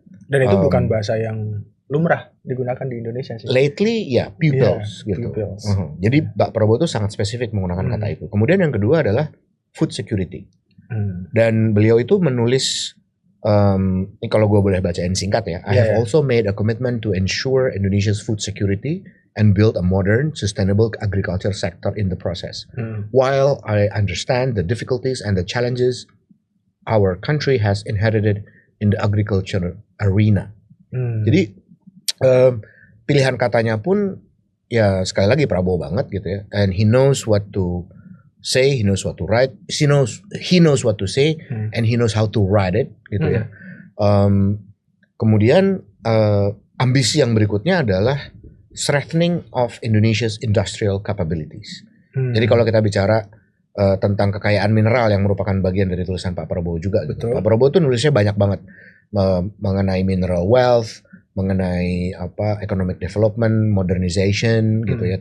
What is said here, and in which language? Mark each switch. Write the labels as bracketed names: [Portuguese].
[Indonesian] Dan itu bukan bahasa yang lumrah digunakan di Indonesia sih. Lately ya pupils gitu. [English] Pupils. [Indonesian] Jadi Pak Prabowo itu sangat spesifik menggunakan kata itu. Kemudian yang kedua adalah food security. Dan beliau itu menulis, ini kalau gue boleh bacain singkat ya. [English] I have also made a commitment to ensure Indonesia's food security and build a modern, sustainable agriculture sector in the process. While I understand the difficulties and the challenges our country has inherited in the agriculture arena. [Indonesian] Jadi pilihan katanya pun ya sekali lagi Prabowo banget gitu ya. [English] And he knows what to say, he knows what to write, he knows what to say, and he knows how to write it gitu ya. [Indonesian] Kemudian ambisi yang berikutnya adalah [English] strengthening of Indonesia's industrial capabilities. [Indonesian] Jadi kalau kita bicara tentang kekayaan mineral yang merupakan bagian dari tulisan Pak Prabowo juga. Gitu. Pak Prabowo tuh nulisnya banyak banget mengenai mineral wealth, mengenai economic development, modernization gitu ya.